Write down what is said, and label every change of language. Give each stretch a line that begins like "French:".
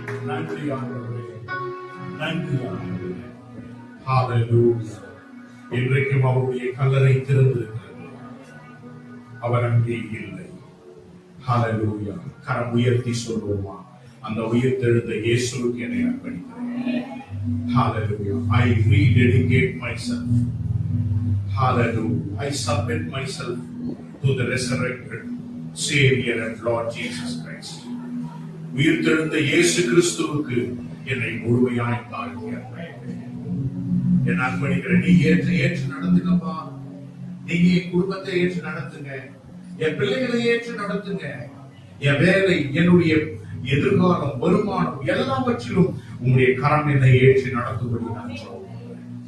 Tamil: நன்றி ஆண்டவரே, நன்றி ஆண்டவரே. ஹல்லேலூயா! இன்றைக்கும் அவருடைய கல்லறை திறந்திருக்கிறது, அவர் அங்கே இல்லை. ஹல்லேலூயா! கரம் உயர்த்தி சொல்லுவோமா? அந்த உயிர்த்தெழுந்த இயேசுவுக்கு என்னை அர்ப்பணிக்கிறேன்.
English: Hallelujah! I rededicate myself. Hallelujah! I submit myself to the resurrected Savior and Lord Jesus Christ.
Tamil: உயிர்த்தெழுந்த இயேசு கிறிஸ்துவுக்கு என்னை முழுமையாய் தாழ்த்தி அர்ப்பணிக்கிறேன். என் அர்ப்பணிக்கிறேன். நீ ஏற்று நடத்துங்கப்பா. நீங்க என் குடும்பத்தை ஏற்று நடத்துங்க, என் பிள்ளைகளை ஏற்று நடத்துங்க, என் வேலை, என்னுடைய எதிர்காலம், வருமானம் எல்லாவற்றிலும் உங்களுடைய கரம் என்னை ஏற்றி நடத்தும்படி நான் சொல்றேன்.